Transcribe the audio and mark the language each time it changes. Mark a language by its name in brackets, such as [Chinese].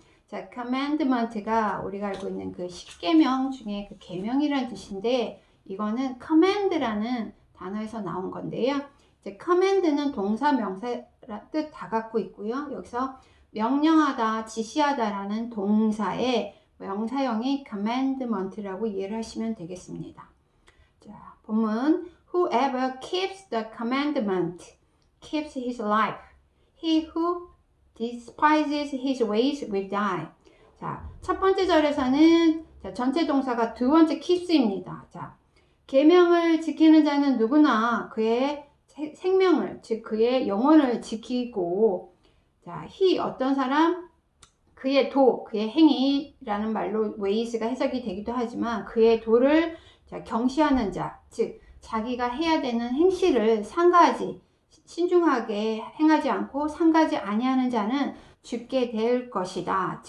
[Korean] 자, commandment가 우리가 알고 있는 십계명 중에 계명이라는 뜻인데, 이거는 command라는 단어에서 나온 건데요. 이제 command는 동사, 명사 뜻 다 갖고 있고요. 여기서 명령하다, 지시하다라는 동사의 명사형이 commandment라고 이해를 하시면 되겠습니다. 자, 본문 [English] whoever keeps the commandment keeps his life. He who despises his ways will die. [Korean] 자, 첫 번째 절에서는 자, 전체 동사가 두 번째 keeps입니다. 자, 계명을 지키는 자는 누구나 그의 생명을, 즉 그의 영혼을 지키고, 자, he 어떤 사람, 그의 그의 행위라는 말로 ways가 해석이 되기도 하지만 그의 도를 자, 경시하는 자, 즉 자기가 해야 되는 행실을 상가하지, 신중하게 행하지 않고 상가하지 아니하는 자는 죽게 될 것이다.